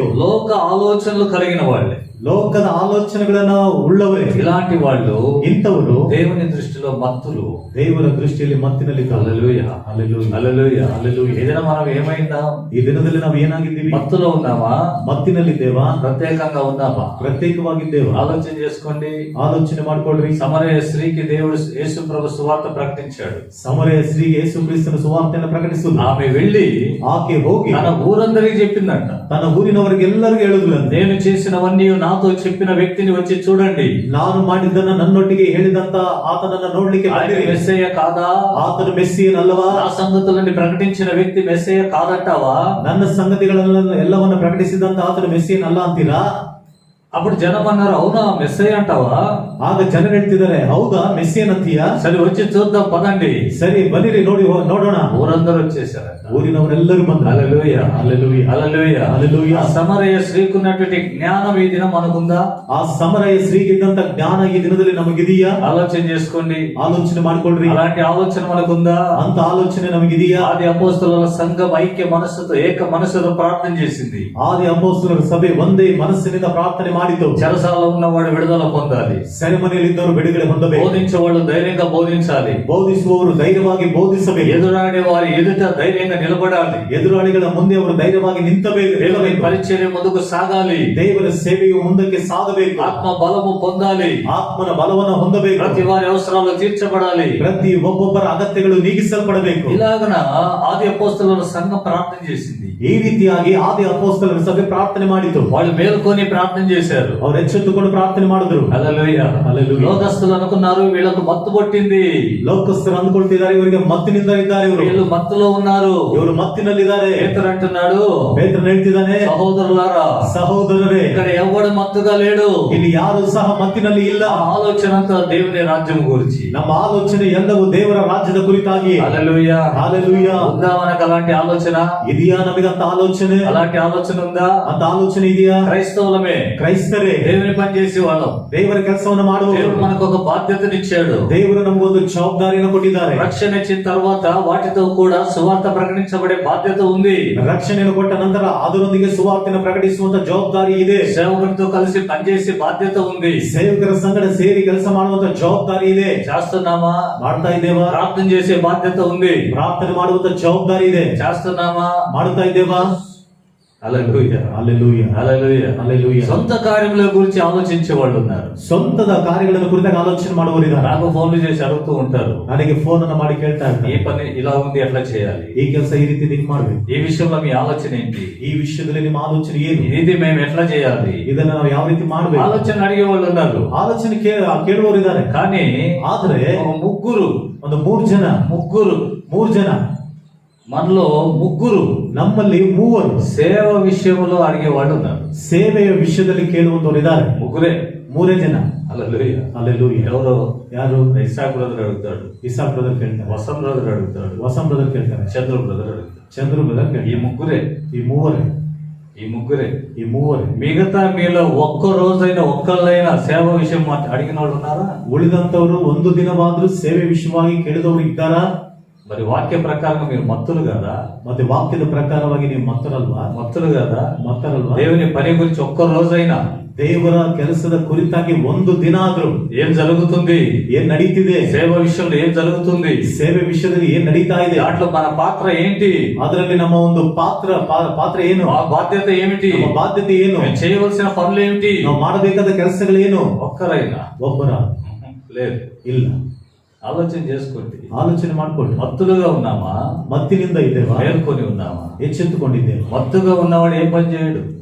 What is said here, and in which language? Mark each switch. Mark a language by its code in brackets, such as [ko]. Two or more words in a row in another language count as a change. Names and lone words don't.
[te] లోక ఆలోచనలు కలిగిన వాళ్ళే, [kn] ಲೋಕದ ಆಲೋಚನೆಗಳನ್ನ ಉಳ್ಳವರೇ [te] ఇలాంటి వాళ్ళు [kn] ಇಂಥವರು [te] దేవుని దృష్టిలో మత్తులు. [kn] ದೇವರ ದೃಷ್ಟಿಯಲ್ಲಿ ಮತ್ತಿನಲ್ಲಿ [te] హల్లెలూయా. హల్లెలూయా. హల్లెలూయా. హల్లెలూయా. ఏదైనా మనం ఏమైందా? [kn] ಈ ದಿನದಲ್ಲಿ ನಾವು ಏನಾಗಿದ್ದೀವಿ? [te] మత్తులో ఉన్నామా? [kn] ಮತ್ತಿನಲ್ಲಿದ್ದೇವಾ? [te] ప్రత్యేకంగా ఉన్నామా? [kn] ಪ್ರತ್ಯೇಕವಾಗಿದ್ದೇವಾ? [te] ఆలోచన చేసుకోండి. [kn] ಆಲೋಚನೆ ಮಾಡ್ಕೊಳ್ರಿ. [te] సమరయ స్త్రీకి దేవుడు యేసు ప్రభు సువార్త ప్రకటించాడు. [kn] ಸಮರಯ ಸ್ತ್ರೀಗೆ ಯೇಸು ಕ್ರಿಸ್ತನ ಸುವಾರ್ತೆಯನ್ನು ಪ್ರಕಟಿಸುವುದು. [te] ఆమె వెళ్ళి [kn] ಆಕೆ ಹೋಗಿ [te] తన ఊరందరికి చెప్పిందంట. [kn] ತನ್ನ ಊರಿನವರಿಗೆಲ್ಲರಿಗೂ ಹೇಳಿದ್ಲಂತೆ, [te] నేను చేసినవన్నీ నాతో చెప్పిన వ్యక్తిని వచ్చి చూడండి. [kn] ನಾನು ಮಾಡಿದ್ದನ್ನ ನನ್ನೊಟ್ಟಿಗೆ ಹೇಳಿದಂತ ಆತನನ್ನ ನೋಡ್ಲಿಕ್ಕೆ [te] ఆయన [kn] ಬಂದಿರಿ. [te] మెస్సయ్య కాదా? [kn] ಆತನು ಮೆಸ್ಸಿಯನಲ್ಲವಾ? [te] నా సంగతులని ప్రకటించిన వ్యక్తి మెస్సయ్య కాదంటావా? [kn] ನನ್ನ ಸಂಗತಿಗಳನ್ನ ಎಲ್ಲವನ್ನ ಪ್ರಕಟಿಸಿದಂತ ಆತನು ಮೆಸ್ಸಿಯನಲ್ಲ ಅಂತೀರಾ? [te] అప్పుడు జనం అన్నారు, అవునా మెస్సయ్య అంటావా? [kn] ಆಗ ಜನರು ಹೇಳ್ತಿದ್ದಾರೆ, ಹೌದಾ ಮೆಸ್ಸಿಯನ್ ಅಂತೀಯಾ? [te] సరే వచ్చి చూద్దాం పదండి. [kn] ಸರಿ ಬನ್ನಿರಿ, ನೋಡೋಣ. [te] ఊరందరూ వచ్చేసారంట. [kn] ಊರಿನವರೆಲ್ಲರೂ ಬಂದರು. [te] హల్లెలూయా. హల్లెలూయా. హల్లెలూయా. హల్లెలూయా. ఆ సమరయ స్త్రీకి ఉన్నటువంటి జ్ఞానం ఈ దినం మనకుందా? [kn] ಆ ಸಮರಯ ಸ್ತ್ರೀಗಿದ್ದಂತ ಜ್ಞಾನ ಈ ದಿನದಲ್ಲಿ ನಮಗಿದೆಯಾ? [te] ఆలోచన చేసుకోండి. [kn] ಆಲೋಚನೆ ಮಾಡ್ಕೊಳ್ರಿ. [te] అలాంటి ఆలోచన మనకుందా? [kn] ಅಂತ ಆಲೋಚನೆ ನಮಗಿದೆಯಾ? [te] ఆది అపోస్తలుల సంఘం ఐక్య మనస్సుతో ఏక మనస్సుతో ప్రార్థన చేసింది. [kn] ಆದಿ ಅಪೊಸ್ತಲರ ಸಭೆ ಒಂದೇ ಮನಸ್ಸಿನಿಂದ ಪ್ರಾರ್ಥನೆ ಮಾಡಿತು. [te] చెరసాలలో ఉన్నవాడు విడుదల పొందాలి. [kn] ಸೆರೆಮನೆಯಲ್ಲಿದ್ದವರು ಬಿಡುಗಡೆ ಹೊಂದಬೇಕು. [te] బోధించేవాళ్ళు ధైర్యంగా బోధించాలి. [kn] ಬೋಧಿಸುವವರು ಧೈರ್ಯವಾಗಿ ಬೋಧಿಸಬೇಕು. [te] ఎదురాడే వారి ఎదుట ధైర్యంగా నిలబడాలి. [kn] ಎದುರಾಳಿಗಳ ಮುಂದೆ ಅವರು ಧೈರ್ಯವಾಗಿ ನಿಂತಬೇಕು. [te] పరిచర్య ముందుకు సాగాలి. [kn] ದೇವರ ಸೇವೆಯು ಮುಂದಕ್ಕೆ ಸಾಗಬೇಕು. [te] ఆత్మ బలము పొందాలి. [kn] ಆತ್ಮನ ಬಲವನ್ನು ಹೊಂದಬೇಕು. [te] ప్రతి వారి అవసరాలు తీర్చబడాలి. [kn] ಪ್ರತಿ ಒಬ್ಬೊಬ್ಬರ ಅಗತ್ಯಗಳು ನೀಗಿಸಲ್ಪಡಬೇಕು. [te] ఇలాగన ఆది అపోస్తలుల సంఘం ప్రార్థన చేసింది. [kn] ಈ ರೀತಿಯಾಗಿ ಆದಿ ಅಪೊಸ್ತಲರ ಸಭೆ ಪ್ರಾರ್ಥನೆ ಮಾಡಿತು. [te] వాళ్ళు మేల్కొని ప్రార్థన చేశారు. [kn] ಅವರು ಎಚ್ಚೆತ್ತುಕೊಂಡು ಪ್ರಾರ್ಥನೆ ಮಾಡಿದ್ರು. [te] హల్లెలూయా. హల్లెలూయా. లోకస్తులు అనుకున్నారు వీళ్ళకు మత్తు పట్టింది. [kn] ಲೋಕಸ್ಥರು ಅಂದುಕೊಳ್ತಿದ್ದಾರೆ, ಇವರಿಗೆ ಮತ್ತಿನಿಂದ ಇದ್ದಾರೆ, [te] వీళ్ళు మత్తులో ఉన్నారు. [kn] ಇವರು ಮತ್ತಿನಲ್ಲಿದ್ದಾರೆ. [te] పేతురు అంటున్నాడు, [kn] ಪೇತ್ರನು ಹೇಳ್ತಿದ್ದಾನೆ, [te] సహోదరులారా, [kn] ಸಹೋದರರೇ, [te] ఇక్కడ ఎవడు మత్తుగా లేడు. [kn] ಇಲ್ಲಿ ಯಾರು ಸಹ ಮತ್ತಿನಲ್ಲಿ ಇಲ್ಲ. [te] ఆ ఆలోచన అంతా దేవుని రాజ్యం గురించి. [kn] ನಮ್ಮ ಆಲೋಚನೆ ಎಲ್ಲವೂ ದೇವರ ರಾಜ್ಯದ ಕುರಿತಾಗಿ. [te] హల్లెలూయా. హల్లెలూయా. ఉందా మనకు అలాంటి ఆలోచన? [kn] ಇದೆಯಾ ನಮಗಂತ ಆಲೋಚನೆ? [te] అలాంటి ఆలోచన ఉందా? [kn] ಅಂತ ಆಲೋಚನೆ ಇದೆಯಾ? [te] క్రైస్తవులమే, [kn] ಕ್ರೈಸ್ತರೇ, [te] దేవుని పని చేసే వాళ్ళం. [kn] ದೇವರ ಕೆಲಸವನ್ನು ಮಾಡುವ [te] దేవుడు మనకు ఒక బాధ్యతనిచ్చాడు. [kn] ದೇವರು ನಮಗೊಂದು ಜವಾಬ್ದಾರಿಯನ್ನು ಕೊಟ್ಟಿದ್ದಾರೆ. [te] రక్షణ ఇచ్చిన తర్వాత వాటితో కూడా సువార్త ప్రకటించబడే బాధ్యత ఉంది. [kn] ರಕ್ಷಣೆಯನ್ನು ಕೊಟ್ಟ ನಂತರ ಅದರೊಂದಿಗೆ ಸುವಾರ್ತೆಯನ್ನು ಪ್ರಕಟಿಸುವಂತ ಜವಾಬ್ದಾರಿ ಇದೆ. [te] సేవకుడితో కలిసి పనిచేసే బాధ్యత ఉంది. [kn] ಸೇವಕರ ಸಂಗಡ ಸೇರಿ ಕೆಲಸ ಮಾಡುವಂತ ಜವಾಬ್ದಾರಿ ಇದೆ. [te] చేస్తున్నామా? [kn] ಮಾಡ್ತಾ ಇದ್ದೇವಾ? [te] ప్రార్థన చేసే బాధ్యత ఉంది. [kn] ಪ್ರಾರ್ಥನೆ ಮಾಡುವಂತ ಜವಾಬ್ದಾರಿ ಇದೆ. [te] చేస్తున్నామా? [kn] ಮಾಡ್ತಾ ಇದ್ದೇವಾ? [te] హల్లెలూయా. హల్లెలూయా. హల్లెలూయా. హల్లెలూయా. సొంత కార్యముల గురించి ఆలోచించే వాళ్ళు ఉన్నారు. [kn] ಸ್ವಂತದ ಕಾರ್ಯಗಳನ್ನು ಕುರಿತಾಗಿ ಆಲೋಚನೆ ಮಾಡುವವರಿದ್ದಾರೆ. [te] నాకు ఫోన్లు చేసి అడుగుతూ ఉంటారు, [kn] ನನಗೆ ಫೋನ್ ಅನ್ನು ಮಾಡಿ ಕೇಳ್ತಾ [te] ఈ [kn] ಇರ್ತಾರೆ, [te] పని ఇలా ఉంది, ఎట్లా చేయాలి, [kn] ಈ ಕೆಲಸ ಈ ರೀತಿ ಹಿಂಗ್ ಮಾಡ್ಬೇಕು, [te] ఈ విషయంలో మీ ఆలోచన ఏంటి, [kn] ಈ ವಿಷಯದಲ್ಲಿ ನಿಮ್ಮ ಆಲೋಚನೆ ಏನು, [te] ఇది మేము ఎట్లా చేయాలి, [kn] ಇದನ್ನ ನಾವು ಯಾವ ರೀತಿ ಮಾಡ್ಬೇಕು, [te] ఆలోచన అడిగే వాళ్ళు ఉన్నారు. [kn] ಆಲೋಚನೆ ಕೇಳುವವರು ಇದ್ದಾರೆ. [te] కానీ [kn] ಆದ್ರೆ [te] ఒక ముగ్గురు [kn] ಒಂದು ಮೂರು ಜನ [te] మనలో ముగ్గురు [kn] ನಮ್ಮಲ್ಲಿ ಮೂವರು [te] సేవ విషయంలో అడిగే వాళ్ళు ఉన్నారు. [kn] ಸೇವೆಯ ವಿಷಯದಲ್ಲಿ ಕೇಳುವಂತವರು ಇದ್ದಾರೆ. [te] ముగ్గురే, [kn] ಮೂರೇ ಜನ. [te] హల్లెలూయా. [kn] ಹಲ್ಲೆಲೂಯಾ. [te] ఎవరో [kn] ಯಾರು? [te] ఇసాక్ బ్రదర్ అడుగుతాడు, [kn] ಇಸಾಕ್ ಬ್ರದರ್ ಕೇಳ್ತಾರೆ, [te] వసం బ్రదర్ అడుగుతాడు, [kn] ವಸಂ ಬ್ರದರ್ ಕೇಳ್ತಾರೆ, [te] చంద్ర బ్రదర్ అడుగుతాడు. [kn] ಚಂದ್ರು ಬ್ರದರ್ [te] ఈ [kn] ಕೇಳ್ತಾರೆ. [te] ముగ్గురే, [kn] ಈ ಮೂವರೇ. [te] మిగతా మీలో ఒక్క రోజైనా ఒక్కళ్ళైనా సేవ విషయం అడిగిన వాళ్ళు ఉన్నారా? [kn] ಉಳಿದಂತವರು ಒಂದು ದಿನವಾದ್ರೂ ಸೇವೆ ವಿಷಯವಾಗಿ ಕೇಳಿದವರು ಇದ್ದಾರಾ? [te] మరి వాక్య ప్రకారం మీరు మత్తులు కదా? [kn] ಮತ್ತೆ ವಾಕ್ಯದ ಪ್ರಕಾರವಾಗಿ ನೀವು ಮತ್ತರಲ್ವಾ? [te] దేవుని పని గురించి ఒక్క రోజైనా, [kn] ದೇವರ ಕೆಲಸದ ಕುರಿತಾಗಿ ಒಂದು ದಿನ ಆದ್ರೂ [te] ఏం జరుగుతుంది, [kn] ಏನ್ ನಡೀತಿದೆ, [te] సేవ విషయంలో ఏం జరుగుతుంది, [kn] ಸೇವೆ ವಿಷಯದಲ್ಲಿ ಏನ್ ನಡೀತಾ ಇದೆ, [te] దాంట్లో మన పాత్ర ఏంటి, [kn] ಅದರಲ್ಲಿ ನಮ್ಮ ಒಂದು ಪಾತ್ರ ಏನು, [te] ఆ బాధ్యత ఏమిటి, [kn] ನಮ್ಮ బాధ్యತೆ ಏನು, [te] చేయవలసిన పనులు ఏమిటి, [kn] ನಾವು ಮಾಡಬೇಕಾದ ಕೆಲಸಗಳೇನು? [te] ఒక్కరైనా [kn] ಒಬ್ಬರ [te] లేదు. [kn] ಇಲ್ಲ. [te] ఆలోచన చేసుకోండి. [kn] ಆಲೋಚನೆ ಮಾಡ್ಕೊಳ್ಳಿ. [te] మత్తులుగా ఉన్నామా? [kn] ಮತ್ತಿನಿಂದ ಇದ್ದೇವಾ? [te] మేల్కొని ఉన్నామా? [kn] ಎಚ್ಚೆತ್ತುಕೊಂಡಿದ್ದೇವೆ. [te] మత్తుగా ఉన్నవాడు ఏ పని చేయడు.